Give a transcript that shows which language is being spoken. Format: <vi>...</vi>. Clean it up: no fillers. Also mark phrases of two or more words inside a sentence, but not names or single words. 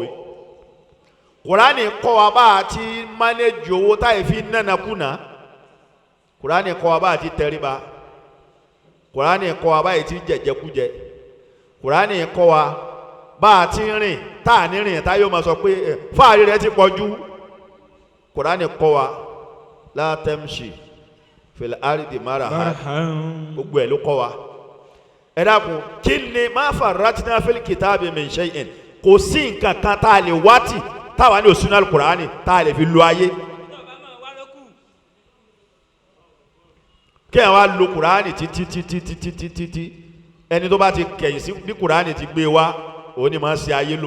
<yo>Kùránì kọ́ wa bá a ti mánéjì owó táyì fi nánà kùnà. Kùránì kọ́ wa bá a ti tẹríba. Kùránì kọ́ wa bá a ti jẹjẹkújẹ. Kùránì kọ́ wa bá a ti rìn táà ní rìn táyì ó máa sọ pé fáàrí rẹ ti pọ̀ jù. Kùránì kọ́ wa</yo> <ar>لا تمش في الأرض مرحا.</ar> <yo>Gbogbo ẹ̀ ló kọ́ wa. Ẹ dákun kí ni</yo> <ar>ما فرطنا في الكتاب من شيء,</ar> <yo>kò sí nǹkan kan tá a lè wátì táwa ní òsínú Al-Qur'ani tá a lè fi lo ayé. Kí ẹ wá lo Qur'ani títí ẹni tó bá ti kẹ̀yìn sí bí Qur'ani ti gbé wá òun ni máa ṣe ayé lò.</yo>